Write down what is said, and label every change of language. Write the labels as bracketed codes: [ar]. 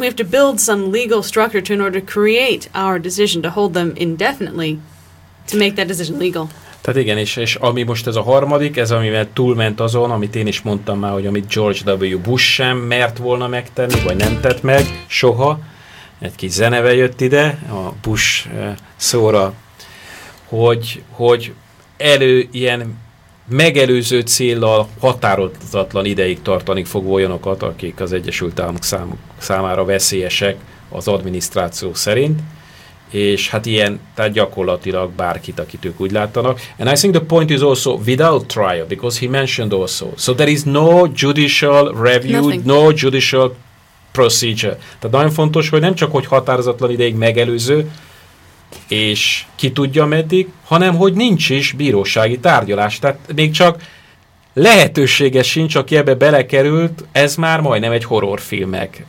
[en] build some legal structure to in order to create our decision to hold them indefinitely, to make that decision legal. [hu] Tehát igen, és ami most ez a harmadik, ez amivel túlment azon, amit én is mondtam már, hogy amit George W. Bush sem mert volna megtenni, vagy nem tett meg soha. Egy kis zeneve jött ide, a Bush szóra, hogy elő ilyen megelőző céllal határozatlan ideig tartani fogva olyanokat, akik az Egyesült Államok számára veszélyesek az adminisztráció szerint, és hát ilyen, tehát gyakorlatilag bárkit, akit ők úgy láttanak. [en] And I think the point is also without trial, because he mentioned also, so there is no judicial review, nothing. No judicial procedure. [hu] Tehát nagyon fontos, hogy nem csak, hogy határozatlan ideig megelőző, és ki tudja meddig, hanem hogy nincs is bírósági tárgyalás. Tehát még csak lehetősége sincs, aki ebbe belekerült, ez már majdnem egy horrorfilmek.